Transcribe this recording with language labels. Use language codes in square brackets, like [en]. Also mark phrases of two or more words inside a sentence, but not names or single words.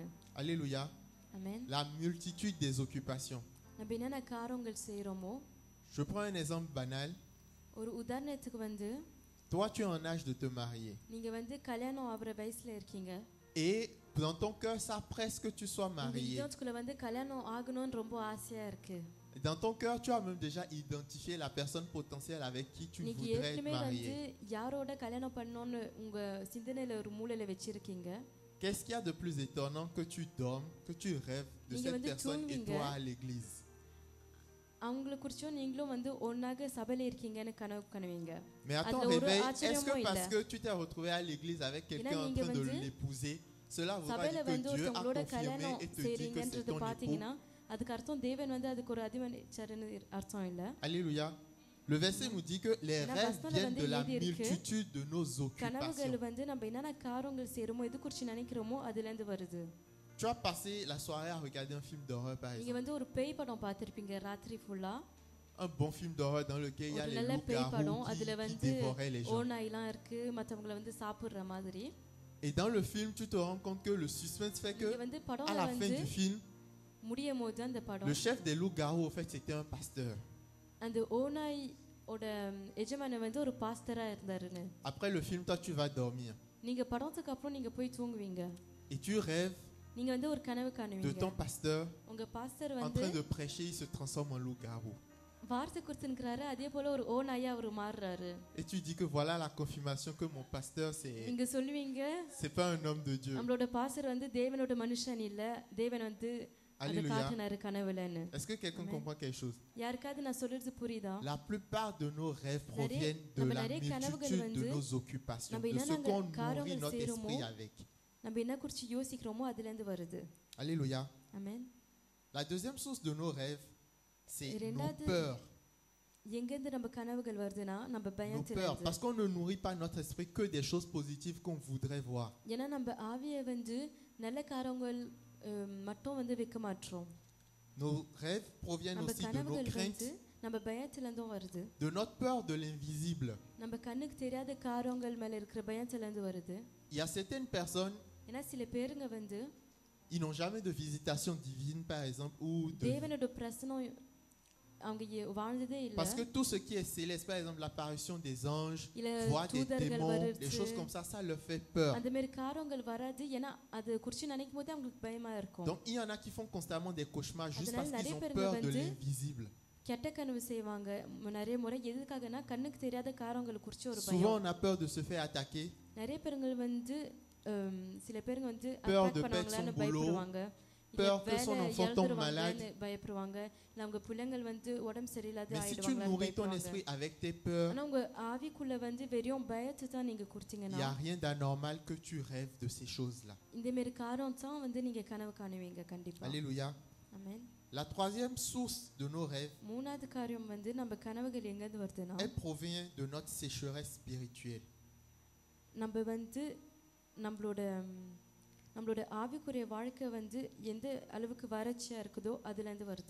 [fr] Alléluia. [ta] ஆமென். [fr] La multitude des occupations. [ta] நம்ம என்னென்ன காரியங்கள் செய்றோமோ [fr] Je prends un exemple banal. [ta] ஒரு உதாரணத்துக்கு வந்து [fr] Toi, tu es en âge de te marier. [ta] நீங்க வந்து கல்யாணம் ஆகுற வயசுல இருக்கீங்க. [fr] Et dans ton cœur, ça presse que tu sois [ta] உங்க [fr] marié. [ta] இதயத்துக்குள்ள வந்து கல்யாணம் ஆகணும்னு ரொம்ப ஆசையா இருக்கு. [fr] Et dans ton cœur, tu as même déjà identifié la personne potentielle avec qui tu [ta] நீங்க [fr] voudrais être [ta] ஏற்கனவே வந்து [fr] marié. [ta] யாரோட கல்யாணம் பண்ணணும்னு உங்க சிந்தனையில ஒரு மூலையில வச்சிருக்கீங்க. [fr] Qu'est-ce qu'il y a de plus étonnant que tu dormes, que tu rêves de [ta] நீங்க [fr] cette [ta] வந்து [fr] personne et [ta] தூங்குவீங்க. [fr] toi à l'église? [ta] அவங்கள குறிச்சும் நீங்களும் வந்து ஒன்னாக சபையில இருக்கீங்கன்னு கனவு காணுவீங்க. [fr] Mais à ton [ta] அதுல ஒரு [fr] réveil, est-ce [ta] ஆச்சரியமும் [fr] que parce [ta] இல்ல. [fr] que tu t'es retrouvé à l'église avec quelqu'un en [ta] நீங்க [fr] train de [ta] வந்து [fr] l'épouser, cela voudra [ta] சபையில [fr] dire [ta] வந்து [fr] que Dieu a [ta] ஒருத்தவங்களோட [fr] confirmé [ta] கல்யாணம் [fr] et te dit que c'est [ta] செய்றீங்கன்றது [fr] ton époux? [ta] பாத்தீங்கன்னா அதுக்கு அர்த்தம் தேவன் வந்து அதுக்கு ஒரு அதிபதிச்சாருன்னு அர்த்தம் இல்ல. [fr] Alléluia. Le verset nous dit que les [ta] ஏன்னா [fr] rêves [ta] வசனத்துல [fr] viennent [ta] வந்து [fr] de la [ta] எழுதி இருக்கு. [fr] multitude de nos [ta] கனவுகள் [fr] occupations. [ta] வந்து நம்ம என்னென்ன காரியங்கள் செய்றோமோ எது குறிச்சு நினைக்கிறோமோ அதுல இருந்து வருது. [fr] Tu as passé la soirée à regarder un film d'horreur par [ta] நீங்க [fr] exemple. [ta] வந்து ஒரு பேய் படம் பார்த்திருப்பீங்க ராத்திரி ஃபுல்லா. [fr] Un bon film d'horreur dans lequel il y a [ta] ஒரு [fr] les [ta] நல்ல பேய் படம் [fr] loups-garous [ta] அதுல [fr] qui [ta] வந்து [fr] dévoraient les gens. [ta] ஓநாய்லாம் இருக்கு மத்தவங்கள வந்து சாப்பிடுற மாதிரி. [fr] Et dans le film, tu te rends compte que le suspense fait que [ta] நீங்க வந்து [fr] à [ta] படம்ல [fr] la fin [ta] வந்து [fr] du film, [ta] முடியும் போது அந்த [fr] le [ta] படம் [fr] chef des loups-garous, au fait, c'était un pasteur. [ta] அந்த ஓநாய் ஓட எஜமானன் வந்து ஒரு பாஸ்டரா இருந்தாருன்னு. [fr] Après le film, toi, tu vas dormir. [ta] நீங்க படத்துக்கு அப்புறம் நீங்க போய் தூங்குவீங்க. [fr] Et tu rêves [ta] நீங்க வந்து ஒரு கனவு [fr] de [ta] காணுவீங்க. [fr] ton pasteur [ta] உங்க பாஸ்டர் [fr] en [ta] வந்து [fr] train de prêcher, il se transforme en loup-garou. [ta] வார்த்தை கொடுத்துன்றாரு அதே போல ஒரு ஓநாயா அவர் மாறுறாரு. [fr] Et tu dis que voilà la confirmation que mon pasteur, [ta] நீங்க சொல்லுவீங்க [fr] c'est pas un homme de Dieu. [ta] நம்மளோட பாஸ்டர் வந்து தேவனோட மனுஷன் இல்ல தேவன் வந்து அத [fr] Alléluia. [ta] காட்டுனாரு கனவுலன்னு. [fr] Est-ce que quelqu'un Amen. comprend quelque chose? [ta] யாருக்காவது நான் சொல்றது புரியுதா? [fr] La plupart de nos rêves proviennent de [ta] நம்ம [fr] la [ta] நிறைய கனவுகள் [fr] multitude de [ta] வந்து [fr] nos occupations, [ta] நம்ம [fr] de ce [ta] என்னென்ன [fr] qu'on nourrit [ta] காரியங்கள் [fr] notre [ta] செய்றோமோ, [fr] esprit avec. [ta] நம்ம என்ன குறிச்சு யோசிக்கிறோமோ அதுல இருந்து வருது. [fr] Alléluia. [ta] ஆமென். [fr] La deuxième source de nos rêves, c'est nos [ta] இரண்டாவது [fr] peurs. [ta] எங்க இருந்து நம்ம கனவுகள் வருதுன்னா நம்ம [fr] Nos [ta] பயத்துல [fr] peurs. [ta] இருந்து. [fr] Parce qu'on ne nourrit pas notre esprit que des choses positives qu'on voudrait voir. [ta] ஏன்னா நம்ம ஆவியை வந்து நல்ல காரியங்கள் மட்டும் வந்து வைக்க மாட்டோம். [fr] Nos rêves proviennent [ta] நம்ம [fr] aussi de nos [ta] கனவுகள் [fr] craintes, [ta] வந்து நம்ம பயத்துல இருந்தும் வருது. [fr] de notre peur de l'invisible. [ta] நம்ம கண்ணுக்கு தெரியாத காரியங்கள் மேல இருக்கிற பயத்துல இருந்து வருது. [fr] Il y a certaines personnes, [ta] ஏன்னா சில பேருங்க வந்து [fr] ils n'ont jamais de visitation divine, par exemple, ou de... [ta] தேவனோட பிரசனம் அவங்க வாழ்ந்ததே இல்ல. [fr] Parce que tout ce qui est céleste, par exemple, l'apparition des anges, [ta] இல்ல [fr] voir des [ta] தூதர்கள் [fr] démons, des [ta] வருது [fr] choses comme ça leur fait peur. [ta] அந்த மாதிரி காரியங்கள் வராது. ஏன்னா அது குறிச்சு நினைக்கும் போது அவங்களுக்கு பயமா இருக்கும். [fr] Donc il y en a qui font constamment des cauchemars juste [ta] அதனால [fr] parce qu'ils [ta] நிறைய [fr] ont [ta] பேருங்க [fr] peur de [ta] வந்து [fr] l'invisible. [ta] கெட்ட கனவு செய்வாங்க நிறைய முறை. எதுக்காகனா கண்ணுக்கு தெரியாத காரியங்களை குறிச்சு ஒரு [fr] Souvent [ta] பயம். [fr] on a peur de se faire attaquer, [ta] நிறைய பேருங்க வந்து சில பேருங்க வந்து [fr] Peur [ta] attack [fr] de perdre [ta] பண்ணுவாங்களான்னு [fr] son boulot. [ta] பயப்படுவாங்க. [fr] peur que son enfant tombe malade. [ta] பயப்படுவாங்க இல்ல அவங்க பிள்ளைங்கள் வந்து உடம்பு சரியில்லாத [fr] Mais si tu [ta] ஆயிடுவாங்க [fr] nourris ton esprit avec tes peurs, [ta] ஆனா உங்க ஆவிக்குள்ள வந்து வெறும் பயத்தை தான் நீங்க [fr] il n'y [ta] கொடுத்தீங்கன்னா [fr] a rien d'anormal que tu rêves de ces choses-là. [ta] இந்த மாதிரி காரணம் தான் வந்து நீங்க கனவு காணுவீங்க கண்டிப்பா [fr] Alléluia. [ta] ஆமென் [fr] La troisième source de nos rêves, [ta] மூணாவது காரியம் வந்து நம்ம கனவுகள் எங்க இருந்து வருதுன்னா [fr] elle provient de notre sécheresse spirituelle. [ta] நம்ம வந்து நம்மளோட ஆவிக்குரிய வாழ்க்கை வந்து எந்த அளவுக்கு வறட்சியா இருக்குதோ அதுல இருந்து வருது